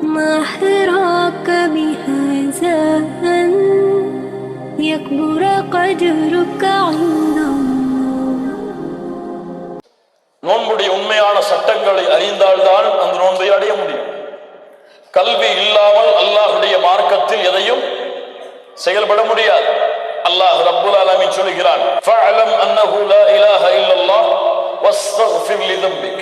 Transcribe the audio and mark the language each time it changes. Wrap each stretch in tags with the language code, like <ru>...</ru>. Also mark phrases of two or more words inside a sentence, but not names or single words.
<ar>ما حراك بهذا أن يكبر قدرك عند الله.</ar> <ta>நோன்புடைய உண்மையான சட்டங்களை அறிந்தால்தான் அந்த நோன்பை அடைய முடியும். கல்வி இல்லாமல் அல்லாஹ்வுடைய மார்க்கத்தில் எதையும் செயல்பட முடியாது.</ta> <ar>الله رب العالمين</ar> <ta>சொல்கிறான்,</ta> <ar>فاعلم أنه لا إله إلا الله واستغفر لذنبك.</ar>